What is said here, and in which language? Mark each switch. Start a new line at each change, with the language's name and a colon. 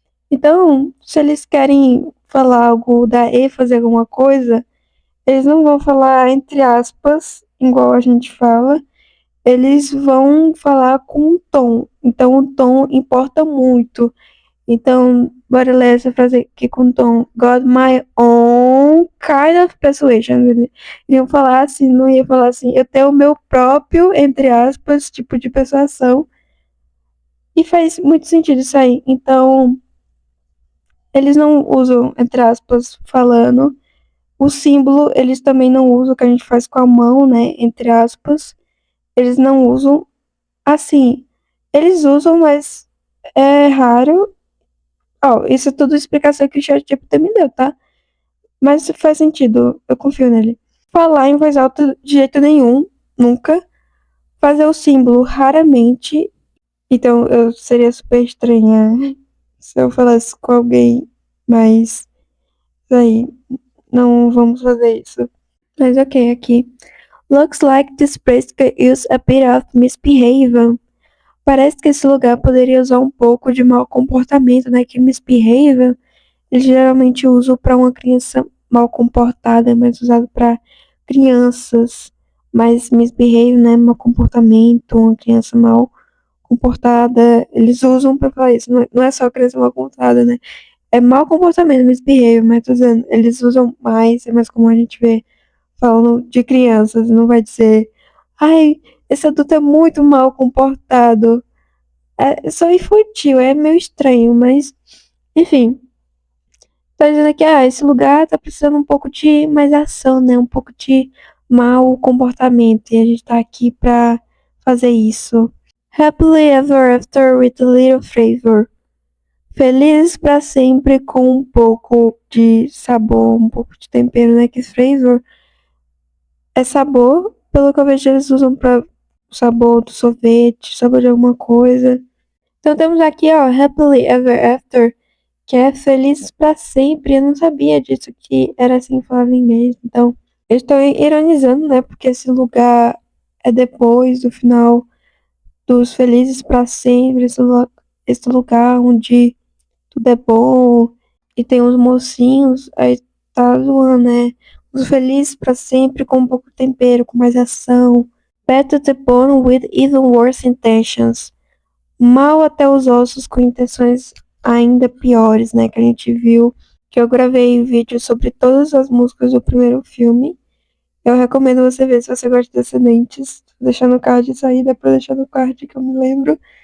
Portuguese: Então, se eles querem falar algo da E, fazer alguma coisa, eles não vão falar entre aspas, igual a gente fala, eles vão falar com um tom. Então, o tom importa muito. Então, bora ler essa frase aqui com o tom.
English: Got my own kind of persuasion.
Portuguese: Eles iam falar assim, não ia falar assim. Eu tenho o meu próprio, entre aspas, tipo de persuasão. E faz muito sentido isso aí. Então, eles não usam, entre aspas, falando. O símbolo, eles também não usam, que a gente faz com a mão, né? Entre aspas. Eles não usam assim. Eles usam, mas é raro. Ó, isso é tudo explicação que o ChatGPT me deu, tá? Mas isso faz sentido, eu confio nele. Falar em voz alta de jeito nenhum, nunca. Fazer o símbolo raramente. Então eu seria super estranha se eu falasse com alguém, mas isso aí, não vamos fazer isso. Mas ok, aqui.
English: Looks like this place could use a bit of misbehavior.
Portuguese: Parece que esse lugar poderia usar um pouco de mau comportamento, né? Que misbehavior eles geralmente usam para uma criança mal comportada, é mais usado para crianças, mas misbehavior, né? Mau comportamento, uma criança mal comportada, eles usam para falar isso. Não é só criança mal comportada, né? É mau comportamento, misbehavior, mas tô dizendo, eles usam mais, é mais comum a gente ver falando de crianças, não vai dizer, ai, esse adulto é muito mal comportado. É só infantil, é meio estranho, mas, enfim. Tá dizendo aqui, esse lugar tá precisando um pouco de mais ação, né? Um pouco de mau comportamento. E a gente tá aqui pra fazer isso.
English: Happily ever after with a little flavor.
Portuguese: Felizes pra sempre com um pouco de sabor, um pouco de tempero, né? Que flavor é sabor, pelo que eu vejo eles usam pra sabor do sorvete, sabor de alguma coisa. Então temos aqui, ó,
English: happily ever after,
Portuguese: que é feliz pra sempre. Eu não sabia disso, que era assim que falava em inglês. Então, eu estou ironizando, né? Porque esse lugar é depois do final dos felizes pra sempre, esse lugar onde tudo é bom e tem uns mocinhos, aí tá zoando, né? Os felizes pra sempre com um pouco de tempero, com mais ação.
English: Bad to the bone with even worse intentions.
Portuguese: Mal até os ossos com intenções ainda piores, né? Que a gente viu, que eu gravei vídeo sobre todas as músicas do primeiro filme. Eu recomendo você ver se você gosta de Descendentes. Vou deixar no card isso aí, dá pra deixar no card que eu me lembro.